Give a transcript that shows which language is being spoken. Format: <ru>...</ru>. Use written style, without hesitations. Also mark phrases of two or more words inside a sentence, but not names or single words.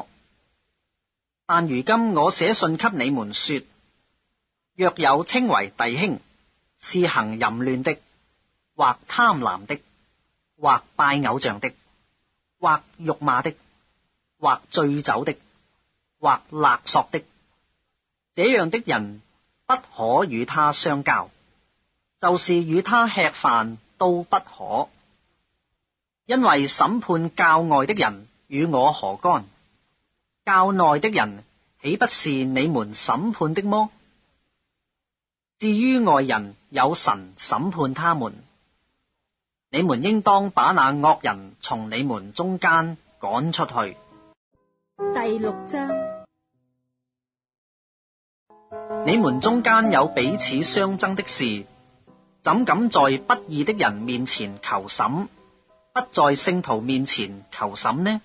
<zh>但如今我寫信給你們說，若有稱為弟兄，是行淫亂的，或貪婪的，或拜偶像的，或辱罵的，或醉酒的，或勒索的，這樣的人不可與他相交，就是與他吃飯都不可。因為審判教外的人與我何干？教內的人豈不是你們審判的麼？至於外人，有神審判他們。你們應當把那惡人從你們中間趕出去。第6章。你們中間有彼此相爭的事，怎敢在不義的人面前求審，不在聖徒面前求審呢？</zh>